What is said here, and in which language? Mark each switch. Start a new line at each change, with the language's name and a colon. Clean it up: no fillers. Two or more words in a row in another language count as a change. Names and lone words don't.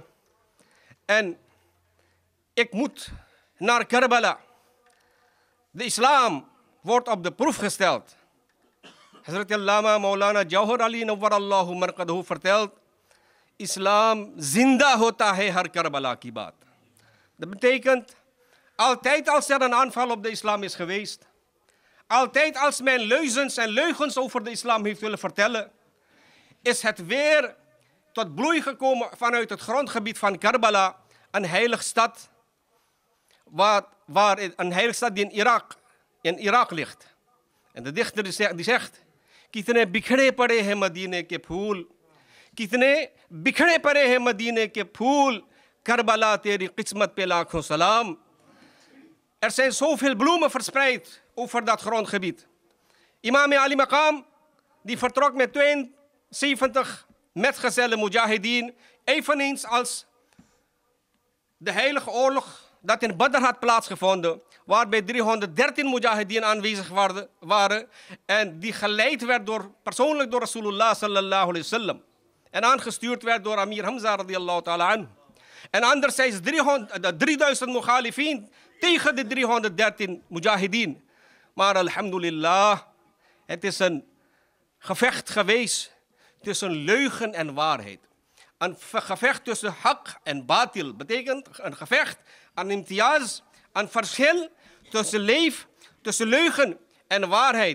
Dutch: En ik moet naar Karbala. De islam wordt op de proef gesteld. Hazrat Allama Maulana Jawhar Ali
Arabic: نور الله مرقده
Dutch: vertelt,
Urdu: اسلام زندہ ہوتا ہے ہر کربلا کی بات.
Dutch: Dat betekent, altijd als er een aanval op de islam is geweest, altijd als men leugens over de islam heeft willen vertellen, is het weer tot bloei gekomen vanuit het grondgebied van Karbala, een heilige stad, een heilige stad die in Irak ligt. En de dichter die zegt,
Urdu: کتنے بکھرے پڑے ہے مدینے کے پھول، کتنے بکھرے پڑے ہے مدینے کے پھول، کربلا تیری قسمت پہ لاکھوں سلام.
Dutch: Er zijn zoveel bloemen verspreid over dat grondgebied. Imam Ali Maqam, die vertrok met 72 metgezellen mujahideen, eveneens als de heilige oorlog dat in Badr had plaatsgevonden, waarbij 313 mujahideen aanwezig waren en die geleid werd persoonlijk door Rasulullah
Arabic: صلى الله عليه وسلم
Dutch: en aangestuurd werd door Amir Hamza
Arabic: رضي الله تعالى عنه.
Dutch: En anderzijds 3000 mukhalifin tegen de 313 mujahideen. Maar alhamdulillah, het is een gevecht geweest tussen leugen en waarheid. Een gevecht tussen haq en batil betekent een gevecht aan imtiaz, een verschil tussen leugen en waarheid.